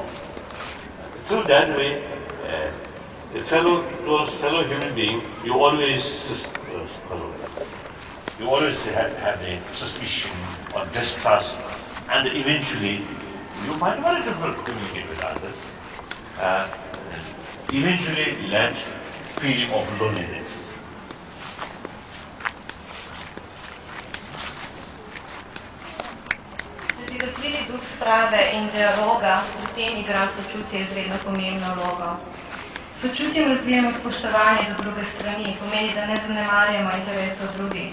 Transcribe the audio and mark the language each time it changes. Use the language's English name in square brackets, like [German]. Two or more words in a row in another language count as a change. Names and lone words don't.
[English] Through that way, towards fellow human being, you always have the suspicion or distrust, and eventually you find it very difficult to communicate with others. Eventually, land feeling of loneliness. [Slovenian] Da bi razvili duh sprave in dialoga, pri tem igra sočutje izredno pomembno vlogo. Sočutjem razvijamo spoštovanje do druge strani, pomeni, da ne zanemarjamo interesov drugih.